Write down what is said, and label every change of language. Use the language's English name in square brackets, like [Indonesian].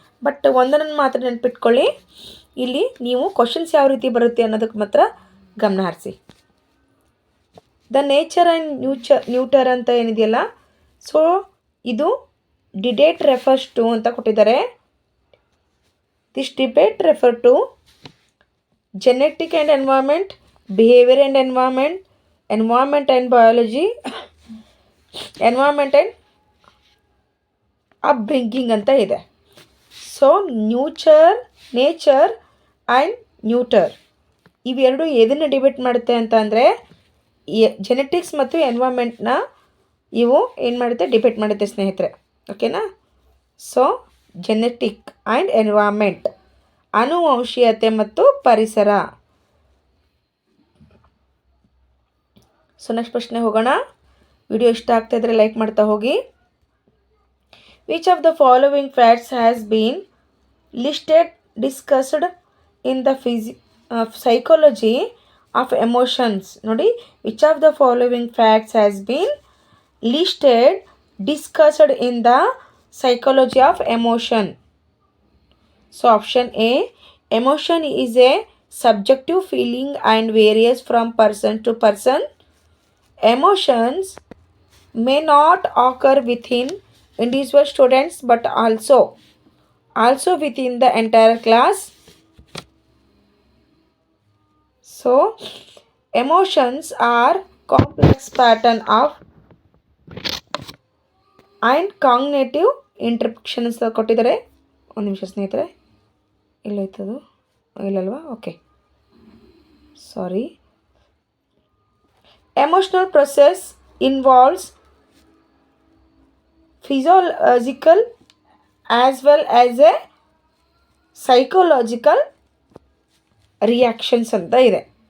[Kannada] But ಒಂದನ್ನು ಮಾತ್ರ ನೆನ್ಪಿಟ್ಕೊಳ್ಳಿ, ಇಲ್ಲಿ ನೀವು ಕ್ವಶನ್ಸ್ ಯಾವ ರೀತಿ ಬರುತ್ತೆ ಅನ್ನೋದಕ್ಕೆ ಮಾತ್ರ ಗಮನ ಹರಿಸಿ. ದ ನೇಚರ್ ಆ್ಯಂಡ್ ನ್ಯೂಟರ್ ಅಂತ ಏನಿದೆಯಲ್ಲ, ಸೊ ಇದು [English] debate refers to [Kannada] ಅಂತ ಕೊಟ್ಟಿದ್ದಾರೆ. [English] this debate refer to genetic and environment, behavior and environment, environment and biology, environment and upbringing [Kannada] ಅಂತ ಇದೆ. ಸೊ ನೇಚರ್ ಆ್ಯಂಡ್ ನ್ಯೂಟರ್ ಇವೆರಡು ಎದನ್ನು ಡಿಬೇಟ್ ಮಾಡುತ್ತೆ ಅಂತ ಅಂದರೆ, ಜೆನೆಟಿಕ್ಸ್ ಮತ್ತು ಎನ್ವೈರ್ಮೆಂಟ್ನ ಇವು ಏನು ಮಾಡುತ್ತೆ, ಡಿಬೇಟ್ ಮಾಡುತ್ತೆ ಸ್ನೇಹಿತರೆ. ಓಕೆನಾ? [English] so genetic and environment, [Kannada] ಆನುವಂಶೀಯತೆ ಮತ್ತು ಪರಿಸರ. ಸೊ ನೆಕ್ಸ್ಟ್ ಪ್ರಶ್ನೆ ಹೋಗೋಣ. ವಿಡಿಯೋ ಇಷ್ಟ ಆಗ್ತಾ ಇದ್ದರೆ ಲೈಕ್ ಮಾಡ್ತಾ ಹೋಗಿ. [English] Which of the following facts has been listed discussed in the psychology of emotions. ನೋಡಿ, which of the following facts has been listed discussed in the psychology of emotion. So option A, emotion is a subjective feeling and varies from person to person. Emotions may not occur within individual students but also within the entire class. So emotions are complex pattern of and cognitive interpretations [Kannada] ಕೊಟ್ಟಿದ್ದಾರೆ. ಒಂದು ನಿಮಿಷ ಸ್ನೇಹಿತರೆ, ಎಲ್ಲೋಯ್ತದು, ಇಲ್ಲಲ್ವಾ? [English] Okay, sorry. Emotional process involves physiological as well as a psychological reactions [Kannada] ಅಂತ ಇದೆ.